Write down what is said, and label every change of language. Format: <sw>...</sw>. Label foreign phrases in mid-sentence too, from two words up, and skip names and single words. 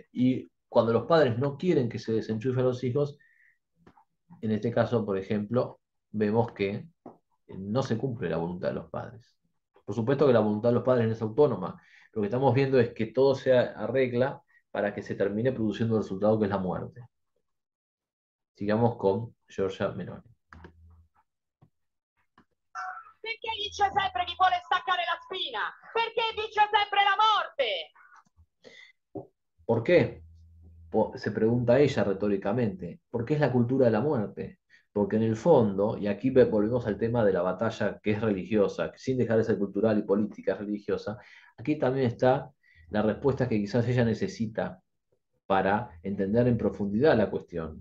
<es>Y cuando los padres no quieren que se desenchufen los hijos, en este caso, por ejemplo, vemos que no se cumple la voluntad de los padres. Por supuesto que la voluntad de los padres no es autónoma. Lo que estamos viendo es que todo se arregla para que se termine produciendo el resultado que es la muerte. Sigamos con Giorgia Meloni.</es> <it>Perché vince sempre chi vuole staccare la spina? Perché vince sempre la morte?</it> <es>¿Por qué? Se pregunta ella retóricamente. ¿Por qué es la cultura de la muerte? Porque en el fondo, y aquí volvemos al tema de la batalla que es religiosa, que sin dejar de ser cultural y política es religiosa, aquí también está la respuesta que quizás ella necesita para entender en profundidad la cuestión.</es>